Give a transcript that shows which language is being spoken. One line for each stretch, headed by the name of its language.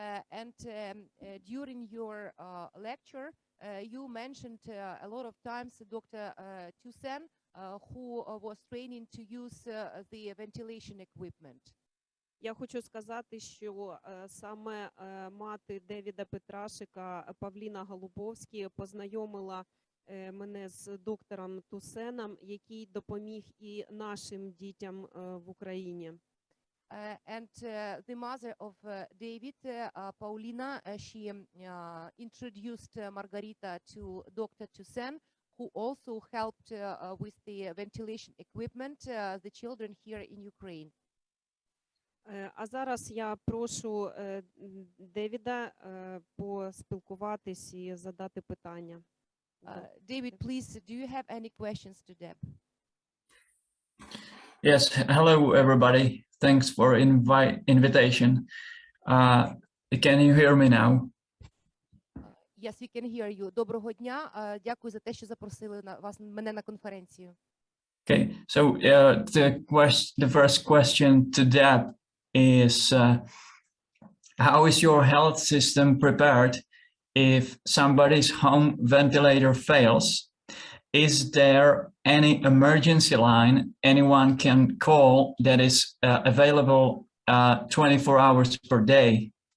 English: And during your lecture, you mentioned a lot of times Dr. Dushenn, who was training to use the ventilation equipment.
Ukrainian: Я хочу сказати, що саме мати Давида Петрасека, Павліна Голубовська, познайомила мене з доктором Дюшенном, який допоміг і нашим дітям в Україні.
English: And the mother of David, Paulina, she introduced Margarita to Dr. Dюшенн, who also helped with the ventilation equipment, the children here in Ukraine.
Ukrainian: А зараз я прошу Девіда поспілкуватись і задати питання.
English: David, please, do you have any questions to Deb? Yes, hello everybody. Thanks for invitation. Can you hear me now? Yes, we can hear you.
Ukrainian: Доброго дня. Дякую за те, що запросили мене на конференцію.
English: Okay, so the first question to Deb is, how is your health system prepared if somebody's home ventilator fails? Is there any emergency line anyone can call that is available 24 hours per day?